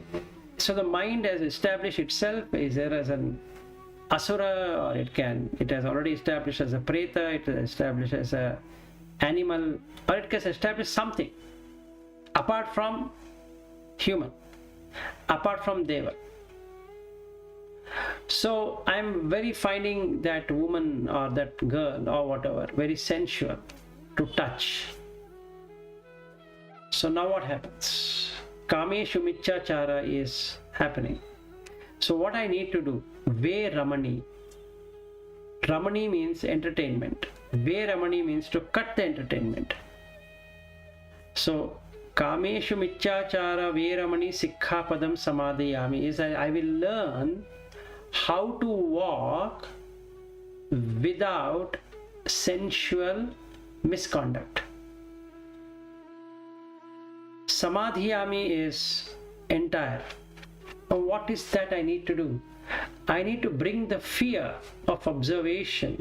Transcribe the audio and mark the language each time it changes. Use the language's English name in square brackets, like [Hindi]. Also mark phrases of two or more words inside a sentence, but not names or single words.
[English] So the mind has established itself is there as an asura, or it has already established as a preta, it has established as a animal, or it has established something apart from human, apart from deva. So I'm very finding that woman or that girl or whatever very sensual to touch. So now what happens? [Pali] Kameshu michachara [English] is happening. So what I need to do? [Pali] Ve Ramani. [English] Ramani means entertainment. [Pali] Ve Ramani [English] means to cut the entertainment. So [Pali] Kameshu michachara ve Ramani sikha padam samadhiyami [English] is I will learn how to walk without sensual misconduct. Samadhiyami is entire. Now what is that I need to do? I need to bring the fear of observation.